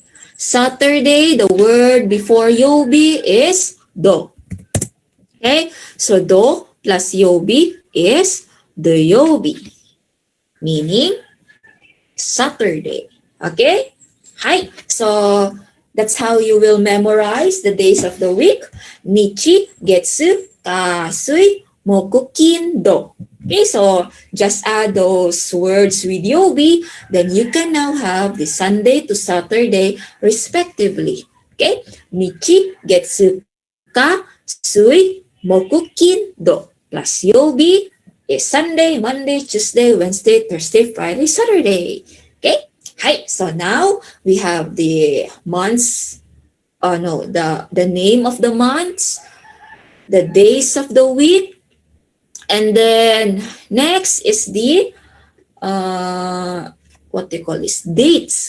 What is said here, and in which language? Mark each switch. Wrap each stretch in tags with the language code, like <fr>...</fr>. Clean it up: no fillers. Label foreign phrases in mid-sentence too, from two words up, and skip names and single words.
<en>Saturday, the word before yobi is do. Okay, so do plus yobi is the yobi, meaning Saturday. Okay? Hi. So that's how you will memorize the days of the week.</en> <ja>Nichi, getsu, kasui, moku, kin, do.</ja> <en>Okay, so just add those words with yobi, then you can now have the Sunday to Saturday respectively. Okay?</en> <ja>Nichi, getsu, kasui, moku, kin, do.</ja> <en>Plus yobi is Sunday, Monday, Tuesday, Wednesday, Thursday, Friday, Saturday. Okay? Hi. So now we have the months, the name of the months, the days of the week, and then next is the what they call this, dates.</en>